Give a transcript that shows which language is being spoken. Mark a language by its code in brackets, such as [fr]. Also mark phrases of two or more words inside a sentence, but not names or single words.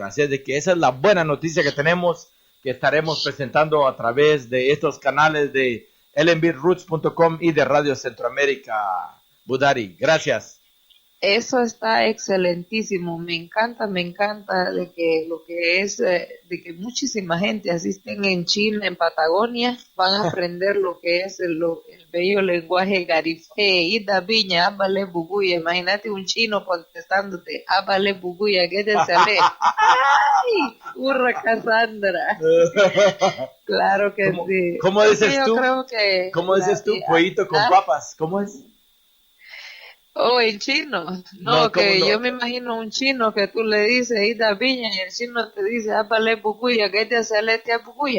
[es] Así es de que esa es la buena noticia que tenemos, que estaremos presentando a través de estos canales de lmbroots.com y de Radio Centroamérica. Budari, gracias. Eso está excelentísimo. Me encanta de que lo que es, de que muchísima gente asisten en Chile, en Patagonia, van a aprender lo que es el bello lenguaje garífuna. [cab] Ida Viña, ábale buguya. [es] Imagínate un chino contestándote, [cab] ábale buguya, [es] ¿qué te sale? ¡Ay! ¡Hurra, Cassandra! Claro que ¿Cómo, sí. cómo Entonces dices yo tú? creo que ¿Cómo dices tú? Pollito con papas. ¿Cómo es? oh, en chino. No, No, ¿cómo que yo no? me imagino un chino que tú le dices, [cab] Ida Viña, [es] y el chino te dice, [cab] ápale bucuya, [es] ¿qué te hace letia bucuya?